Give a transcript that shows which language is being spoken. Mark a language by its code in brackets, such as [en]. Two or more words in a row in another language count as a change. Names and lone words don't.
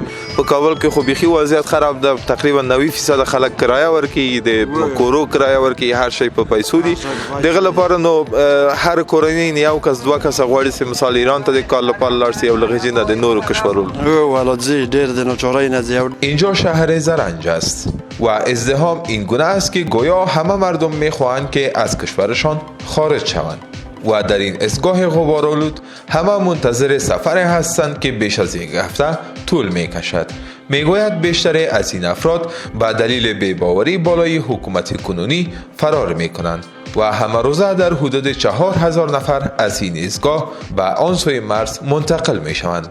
[ps] په کابل کې خو بیخي وضعیت خراب ده، تقریبا 90% خلک کرایه ورکوي، د کورو کرایه ورکوي، هر شی په پیسو دي. دغه لپاره نو هر کورنۍ یو کس 2 کس غواړي چې مثال ایران ته د کار لپاره لاړ شي او له هغې نه د نورو کشورونو والا ځي، ډېر د ناچارۍ نه ځي. [fa] اینجا شهر زرنج است و ازدحام این گونه است که گویا همه مردم میخواهند که از کشورشان خارج شوند. و در این ایستگاه غبارآلود همه منتظر سفر هستند که بیش از یک هفته طول می کشد. میگوید بیشتر از این افراد به دلیل بی‌باوری بالای حکومت کنونی فرار می کنند و همه روزه در حدود 4000 نفر از این ایستگاه به آن سوی مرز منتقل می شوند.